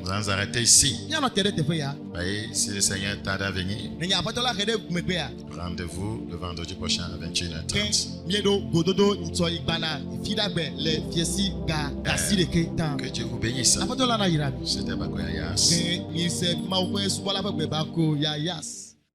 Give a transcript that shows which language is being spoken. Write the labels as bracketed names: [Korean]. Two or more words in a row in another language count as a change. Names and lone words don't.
[French] Nous allons arrêter ici. [Ewe] Míanɔ te ɖe teƒe ya. [French] Voyez, si le Seigneur tarde à venir, [Ewe] Nenye aƒetɔ la xe ɖe megbea. [French] rendez-vous le vendredi prochain à [Ewe] Ke [French] 21h30. [Ewe] míeɖo gododo ŋutsɔ yi gbana fiɖagbe le fiesi ga asi ɖeke tã. [French] Que Dieu vous bénisse. [Ewe] Aƒetɔ la na yra mi. [French] C'était Bakoya Yas. [Ewe] Ke mise Mawu ƒe subɔla ƒe gbebako yayas.